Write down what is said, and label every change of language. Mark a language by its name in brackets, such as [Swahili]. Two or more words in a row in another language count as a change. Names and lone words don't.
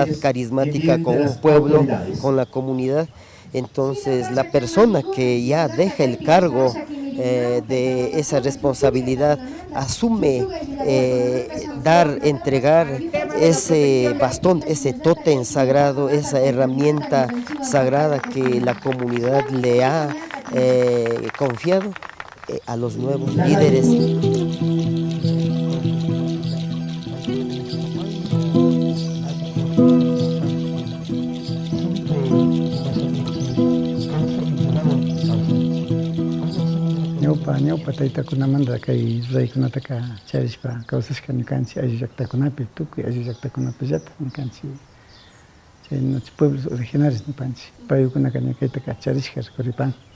[Spanish] carismática con un pueblo, con la comunidad, entonces la persona que ya deja el cargo de esa responsabilidad asume entregar ese bastón, ese tótem sagrado, esa herramienta sagrada que la comunidad le ha confiado a los nuevos líderes. [Quechua] Ñawpa taytakunamanta kay ruraykunataka charishpa kawsashka ñukanchik ayllu llaqtakunapi tukuy ayllu llaqtakunapillata ñukanchik chay [Spanish] nuestros pueblos originarios [Quechua] nipanchik paykunaka ña kaytaka charishka rikuripan.